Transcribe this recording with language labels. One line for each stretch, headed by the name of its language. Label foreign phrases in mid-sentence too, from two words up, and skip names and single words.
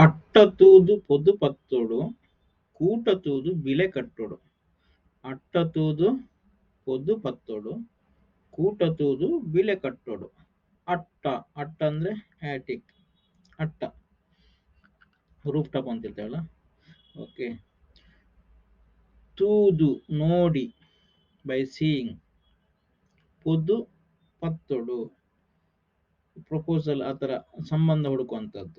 Tulu: ಅಟ್ಟ ತೂದು ಪೊದು ಪತ್ತೋಡು ಕೂಟ ತೂದು ಬಿಲೆ ಕಟ್ಟೋಡು. ಅಟ್ಟ ತೂದು ಪೊದು ಪತ್ತೋಡು ಕೂಟ ತೂದು ಬಿಲೆ ಕಟ್ಟೋಡು.
Kannada: ಅಟ್ಟ ಅಟ್ಟ ಅಂದ್ರೆ ಆಟಿಕ್, ಅಟ್ಟ
English: roof top
Kannada: ಅಂತ ಇರ್ತೇವಲ್ಲ. ಓಕೆ. ತೂದು ನೋಡಿ,
English: by seeing.
Tulu: ಪೊದು ಪತ್ತೋಡು
Kannada: ಪ್ರಪೋಸಲ್, ಆ ಥರ ಸಂಬಂಧ ಹುಡುಕುವಂಥದ್ದು.